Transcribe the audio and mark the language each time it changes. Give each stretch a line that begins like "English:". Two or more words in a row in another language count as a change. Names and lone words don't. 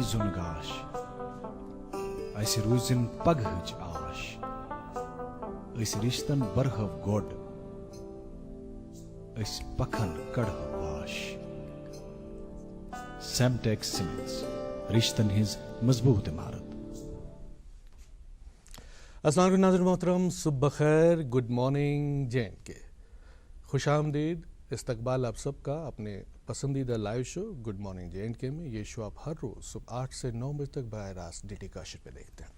Kashmiri: زُن گاش اسہِ روٗزِن پگہٕچ آش، أسۍ رِشتن برہو گۄڈ أسۍ پکھن کڑہو واش۔ سیمٹیکس سیمنٹس رشتن ہز مضبوط عمارت۔
Arabic: السلام علیکم
Urdu: ناظرین محترم، صبح بخیر، گڈ مارننگ J&K۔ خوش آمدید، استقبال آپ سب کا اپنے پسندیدہ لائیو شو گڈ مارننگ J&K میں۔ یہ شو آپ ہر روز صبح 8 سے 9 بجے تک براہ راست DT کاشر پہ دیکھتے ہیں۔